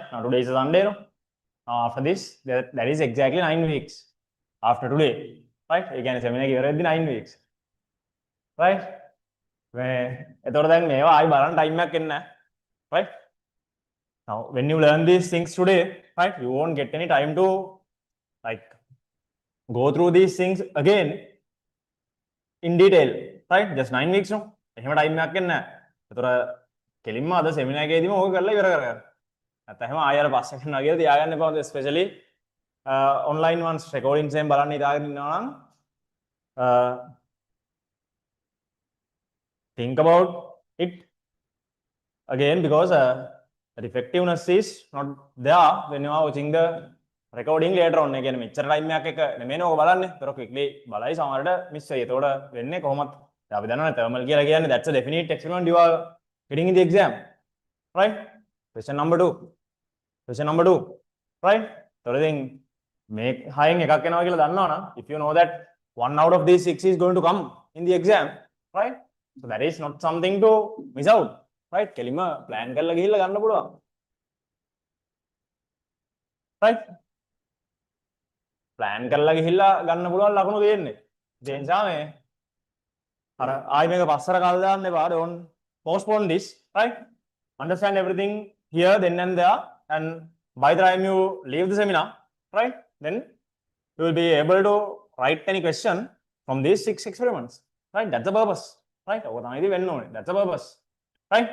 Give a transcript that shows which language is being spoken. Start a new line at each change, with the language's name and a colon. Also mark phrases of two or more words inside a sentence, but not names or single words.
English: Now today is Sunday, no? After this, that is exactly 9 weeks after today, right? Again, seminar given 9 weeks, right?
Sinhala: එතකොට දැන් මේවා ආයි බලන්න ටයිම් එකක් එන්නේ නැහැ,
English: right? Now when you learn these things today, right, you won't get any time to like go through these things again in detail, right? Just 9 weeks no.
Sinhala: එහෙම ටයිම් එකක් එන්නේ නැහැ. එතකොට කෙලින්ම අද සෙමිනාර් එකේදීම ඕක කරලා ඉවර කරගන්න. නැත්නම් එහෙම ආයෙ අර පස්සේ කරනවා කියලා තියාගන්න එපා.
English: especially online ones recordings
Sinhala: එකෙන් බලන්න ඉඳාගෙන ඉන්නවා නම්
English: think about it again, because the effectiveness is not there when you are watching the recording later on.
Sinhala: again මෙච්චර ටයිම් එකක් එක නෙමෙයි ඕක බලන්නේ. ඒතර quickly බලයි සමහරට miss වෙයි. ඒතකොට වෙන්නේ කොහොමද? අපි දන්නවනේ thermal කියලා කියන්නේ
English: that's a definite experiment you are getting in the exam, right? Question number 2. Question number 2, right? So I think make hiring
Sinhala: එකක් එනවා කියලා දන්නවනම්,
English: if you know that one out of these 6 is going to come in the exam, right? So that is not something to miss out, right?
Sinhala: කෙලිම plan කරලා ගිහිල්ලා ගන්න පුළුවන්, right? plan කරලා ගිහිල්ලා ගන්න පුළුවන් ලකුණු තියෙන්නේ. ඒ නිසා මේ අර ආයි මේක පස්සට කල් දාන්න එපා.
English: Don't postpone this, right? Understand everything here, then and there, and by the time you leave the seminar, right, then you will be able to write any question from these 6 experiments, right? That's the purpose, right? That's the purpose, right?